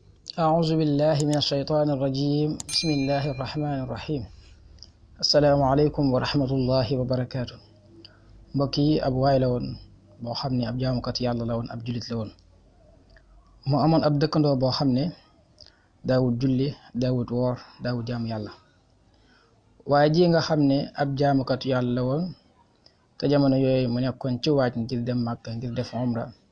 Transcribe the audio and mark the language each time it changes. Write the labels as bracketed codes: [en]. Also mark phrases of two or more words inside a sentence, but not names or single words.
[ar] أعوذ بالله من الشيطان الرجيم بسم الله الرحمن الرحيم السلام عليكم ورحمة الله وبركاته [wo] mbokki ab waay la woon boo xam ne ab jaamukat yàlla la woon ab jullit la woon mu amoon ab dëkkandoo boo xam ne daawut julli daawut woor daawut jaamu yàlla waaye ji nga xam ne ab jaamukat yàlla la woon te jamono yooyu mu nekkoon ci waaj ngir dem Màkka ngir def umra